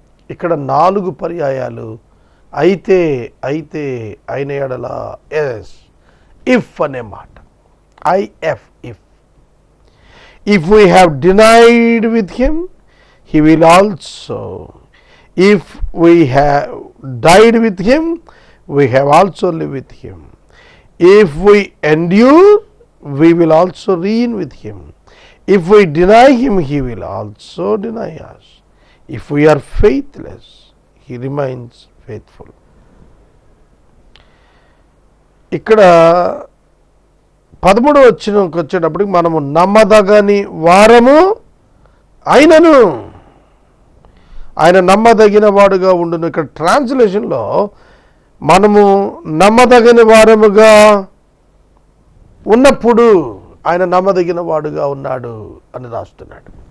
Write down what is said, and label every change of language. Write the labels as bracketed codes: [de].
[te] ఇక్కడ 4 పర్యాయాలు అయితే, అయితే, అయిన ఎడల, ఎస్, ఇఫ్ అనే మాట. If, if. [en] If we have denied with him, he will also. If we have died with him, we have also lived with him. If we endure, we will also reign with him. If we deny him, he will also deny us. If we are faithless, he remains faithful. [te] ఇక్కడ 13వ వచనంకి వచ్చేటప్పటికి మనము నమ్మదగని వారము అయినను ఆయన నమ్మదగిన వాడుగా ఉండును. ఇక్కడ ట్రాన్స్లేషన్లో మనము నమ్మదగిన వారముగా ఉన్నప్పుడు ఆయన నమ్మదగిన వాడుగా ఉన్నాడు అని రాస్తున్నాడు.